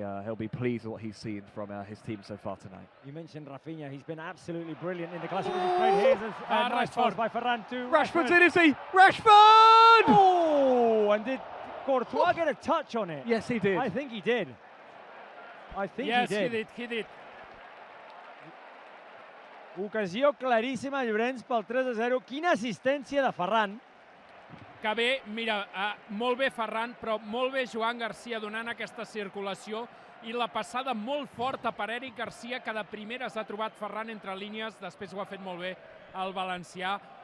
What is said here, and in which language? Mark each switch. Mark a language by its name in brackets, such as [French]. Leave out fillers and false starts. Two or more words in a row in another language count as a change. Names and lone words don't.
[English] He'll be pleased with what he's seen from his team so far tonight. You mentioned Rafinha. He's been absolutely brilliant in the Classic. Here's a nice pass by Ferran to Rashford's in, is he? Rashford! Oh, and did Courtois get a touch on it? Yes, he did. I think he did. Yes, he did. [Catalan] Ocasió claríssima, Llorenç, pel 3-0. Quina assistència de Ferran. Que bé, mira, molt bé Ferran, però molt bé Joan Garcia donant aquesta circulació, i la passada molt forta per Eric Garcia, que de primeres ha trobat Ferran entre línies, després ho ha fet molt bé el valencià.